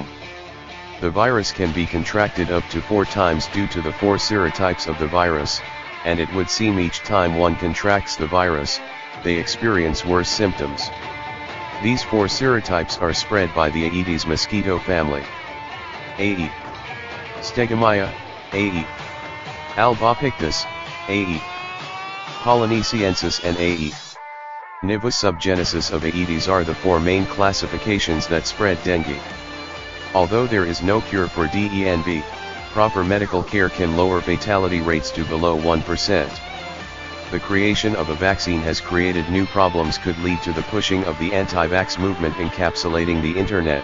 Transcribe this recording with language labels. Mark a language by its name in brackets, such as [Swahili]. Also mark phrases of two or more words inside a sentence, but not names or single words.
[English] The virus can be contracted up to 4 times due to the 4 serotypes of the virus, and it would seem each time one contracts the virus, they experience worse symptoms. These 4 serotypes are spread by the Aedes mosquito family. Ae. Stegomyia, Ae. Albopictus, Ae. Polynesiensis and Ae. Niveus subgenesis of Aedes are the 4 main classifications that spread dengue. Although there is no cure for DENV, proper medical care can lower fatality rates to below 1%. The creation of a vaccine has created new problems, could lead to the pushing of the anti-vax movement, encapsulating the internet.